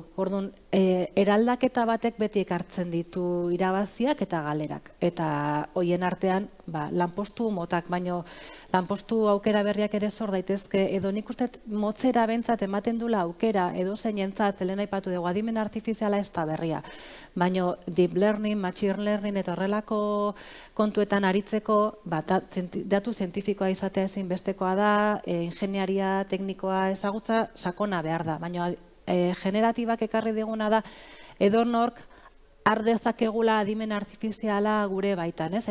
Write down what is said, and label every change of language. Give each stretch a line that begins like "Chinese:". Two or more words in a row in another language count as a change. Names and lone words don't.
Basque: Orduan, eraldaketa batek beti ekartzen ditu irabaziak eta galerak. Eta hoien artean, lanpostu motak, baino lanpostu aukera berriak ere sor daitezke, edo nik uste motzera bentzat ematen dula aukera, edo zeinentzat, zelen aipatu dugu, adimen artifiziala ez da berria. Baino
English: deep learning, machine learning
Basque: eta horrelako kontuetan aritzeko, datu zientifikoa izatea ezin bestekoa da, ingeniaria teknikoa ezagutza sakona behar da. Baino generatibak ekarri diguna da, edonork ardezakegula adimen artifiziala gure baitan, ez?